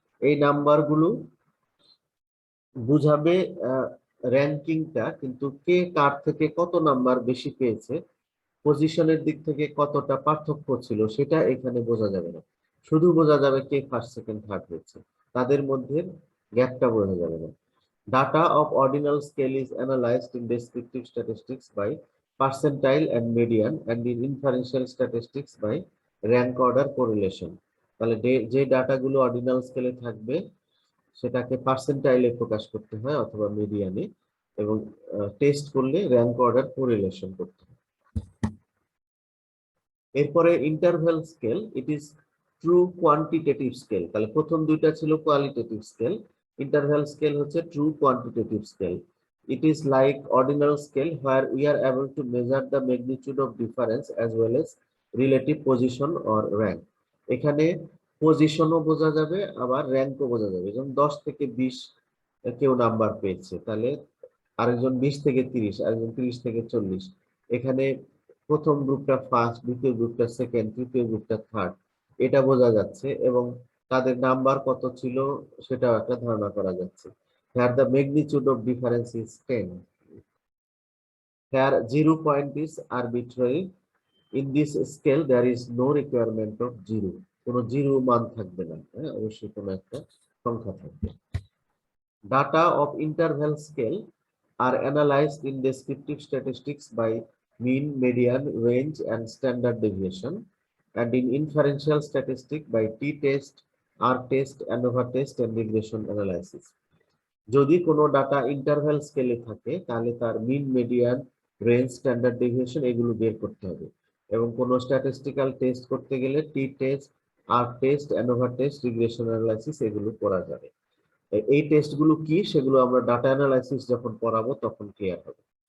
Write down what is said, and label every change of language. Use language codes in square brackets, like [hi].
[bn] এই নাম্বারগুলো বুঝাবে র্যাঙ্কিংটা, কিন্তু কে কার থেকে কত নাম্বার বেশি পেয়েছে, পজিশনের দিক থেকে কতটা পার্থক্য ছিল, সেটা এখানে বোঝা যাবে না। শুধু বোঝা যাবে কে ফার্স্ট, সেকেন্ড, থার্ড হয়েছে। তাদের মধ্যে গ্যাপটা বোঝা যাবে না। [en] Data of ordinal scale is analyzed in descriptive statistics by percentile and median, and in inferential statistics by rank order correlation. [bn] তাহলে যে ডাটাগুলো অর্ডিনাল স্কেলে থাকবে সেটাকে পার্সেন্টাইলে প্রকাশ করতে হয় অথবা মিডিয়ানে, এবং টেস্ট করলে র্যাঙ্ক অর্ডার কোরিলেশন করতে হয়। এরপরে interval scale, [en] It is true quantitative scale. [bn] তাহলে প্রথম দুইটা ছিল কোয়ালিটেটিভ স্কেল, ইন্টারভ্যাল স্কেল হচ্ছে true quantitative scale. [en] It is like ordinal scale where we are able to measure the magnitude of difference as well as relative position or rank. [bn] এখানে পজিশনও বোঝা যাবে আবার র্যাঙ্কও বোঝা যাবে। যেমন 10 থেকে 20 কেউ নাম্বার পেয়েছে, তাহলে আরেকজন 20 থেকে 30, আরেকজন 30 থেকে 40। এখানে প্রথম গ্রুপটা ফার্স্ট, দ্বিতীয় গ্রুপটা সেকেন্ড, তৃতীয় গ্রুপটা থার্ড, এটা বোঝা যাচ্ছে এবং তাদের নাম্বার কত ছিল সেটাও একটা ধারণা করা যাচ্ছে। [en] Here the magnitude of difference is 10. Here 0 point is arbitrary. In this scale there is no requirement of 0. [bn] কোনো জিরো মান থাকবে না, অবশ্যই কোনো একটা সংখ্যা থাকবে। [en] Data of interval scale are analyzed in descriptive statistics by mean, median, range, and standard deviation, and in inferential statistics by t-test, r-test, ANOVA test, and regression analysis. [bn] যদি কোনো ডাটা ইন্টারভ্যাল স্কেলে থাকে তাহলে তার মিন, মিডিয়ান, রেঞ্জ, স্ট্যান্ডার্ড ডেভিয়েশন এগুলো বের করতে হবে, এবং কোনো স্ট্যাটিস্টিক্যাল টেস্ট করতে গেলে টি টেস্ট, আর test, ANOVA test, regression analysis এগুলো করা যাবে। এই টেস্টগুলো কি সেগুলো আমরা ডাটা অ্যানালাইসিস যখন পড়াবো তখন ক্লিয়ার হবে।